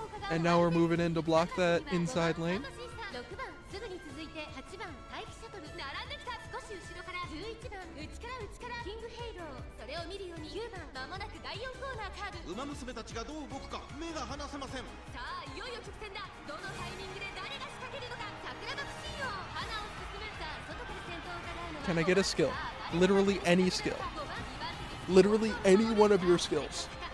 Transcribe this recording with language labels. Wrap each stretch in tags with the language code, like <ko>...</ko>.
<en>And now we're moving in to block that inside lane.</en> <ja>6番すぐに続いて8番待機シャトル並んできた。少し後ろから11番内からキングヘイロー、それを見るように9番まもなく第4コーナーカーブ。馬娘たちがどう動くか目が離せません。さあいよいよ直線だ。どのタイミングで誰が仕掛けるのか。桜爆心王花を進む。さあ外から先頭を伺うのは</ja> <en>Can I get a skill? Literally any skill. Literally any one of your skills.</en>